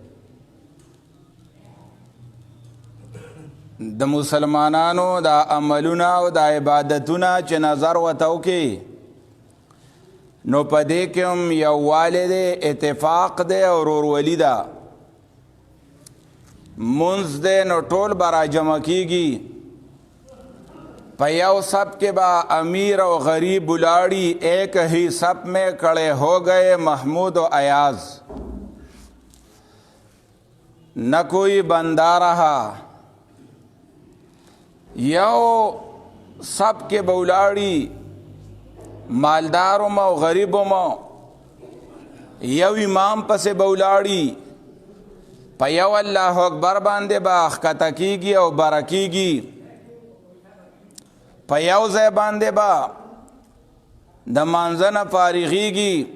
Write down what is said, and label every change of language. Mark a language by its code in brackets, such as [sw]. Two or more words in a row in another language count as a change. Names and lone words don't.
[ps] د مسلمانانو د عملونه او د عبادتونه چې نظر ورته وکړي نو په دې کې هم یووالی دی، اتفاق دی او ورورولي ده. منځ دی نو ټول به راجمع کېږي، په یو سب کې به امیر او غریب ولاړي. [ur] ایک ہی سب میں کھڑے ہو گئے محمود و ایاز، نہ کوئی بندہ رہا. [ps] یو سب کې به ولاړي، مالدارو او غریبو مو یو امام پسې به ولاړي، په یو [ar] الله اکبر [ps] باندې به ښکته کېږي او بره کېږي، په یو ځای باندې به د مانځه نه فارغېږي.